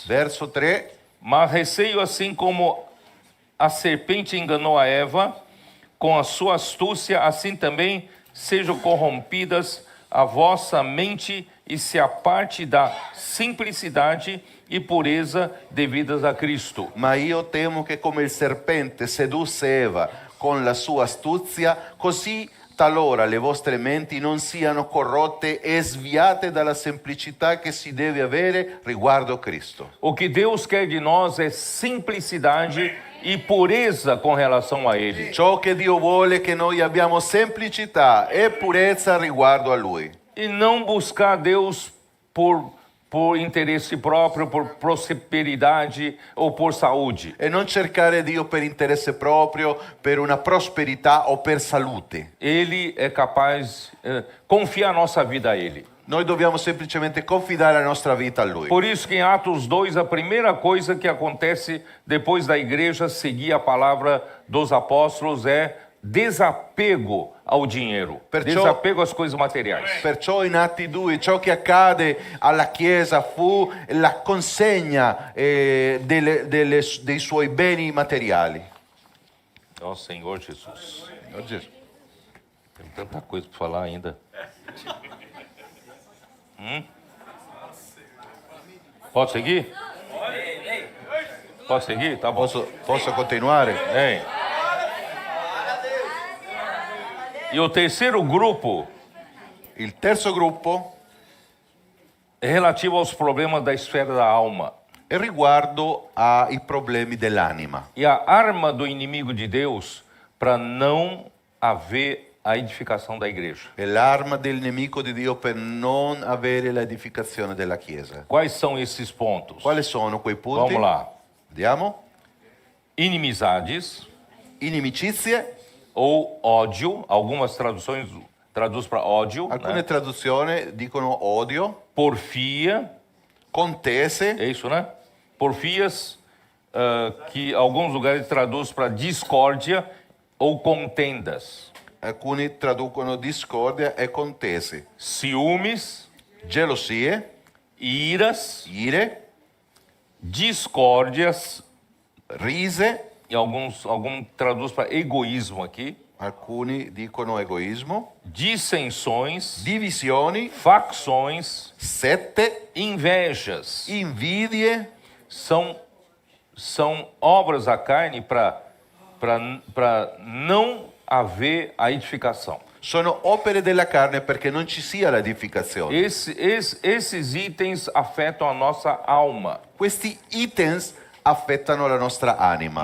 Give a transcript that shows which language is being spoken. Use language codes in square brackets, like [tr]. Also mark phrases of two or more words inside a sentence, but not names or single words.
[pt] Verso 3. Mas receio, assim como a serpente enganou a Eva, com a sua astúcia, assim também sejam corrompidas a vossa mente e se aparte da simplicidade e pureza devidas a Cristo. [it] Ma io temo che come il serpente sedusse Eva con la sua astuzia, così talora le vostre menti non siano corrotte e sviate dalla semplicità che si deve avere riguardo Cristo. [pt] O que Deus quer de nós é simplicidade e pureza com relação a Ele. [it] Ciò che Dio vuole è che noi abbiamo semplicità e purezza riguardo a Lui. [pt] E não buscar Deus por interesse próprio, por prosperidade ou por saúde. [it] E non cercare Dio per interesse proprio, per una prosperità o per salute. [pt] Ele é capaz de confiar nossa vida a Ele. [it] Noi dobbiamo semplicemente confidare la nostra vita a Lui. [pt] Por isso que em Atos 2, a primeira coisa que acontece depois da igreja seguir a palavra dos apóstolos é desapego ao dinheiro, desapego às coisas materiais. [it] Perciò in Atti 2 ciò che accade alla Chiesa fu la consegna dei suoi beni materiali. [pt] Ó Senhor Jesus, [it] Oh, Gesù. [pt] tem tanta coisa para falar ainda. Pode seguir? Pode seguir? Tá bom. [it] Posso continuare? [pt] Hein? E o terceiro grupo [it] Il terzo gruppo [pt] é relativo aos problemas da esfera da alma. [it] è riguardo ai problemi dell'anima. [pt] E a arma do inimigo de Deus para não haver a edificação da igreja. [it] È l'arma del nemico di Dio per non avere l'edificazione della Chiesa. [pt] Quais são esses pontos? [it] Quali sono quei punti? [pt] Vamos lá. [it] Vediamo. [pt] Inimizades [it] Inimicizie, [pt] ou ódio, algumas traduções traduz para ódio, [it] alcune [pt] né? [it] traduzioni dicono odio, [pt] Porfia, [it] contese, [pt] é isso, né? Porfias, que alguns lugares traduz para discórdia ou contendas. [it] alcuni traducono discordia e contese, [pt] Ciúmes, [it] gelosie, [pt] iras, [it] ire, [pt] discórdias, [it] rise, [pt] e alguns traduz para egoísmo aqui, [it] alcuni dicono egoismo, [pt] dissensões, [it] divisioni, [pt] facções, [it] sette, [pt] invejas. [it] invidie, [pt] São obras da carne para não haver a edificação. [it] sono opere della carne perché non ci sia l'edificazione. [pt] Esses itens afetam a nossa alma. [it] Questi items affettano la nostra anima.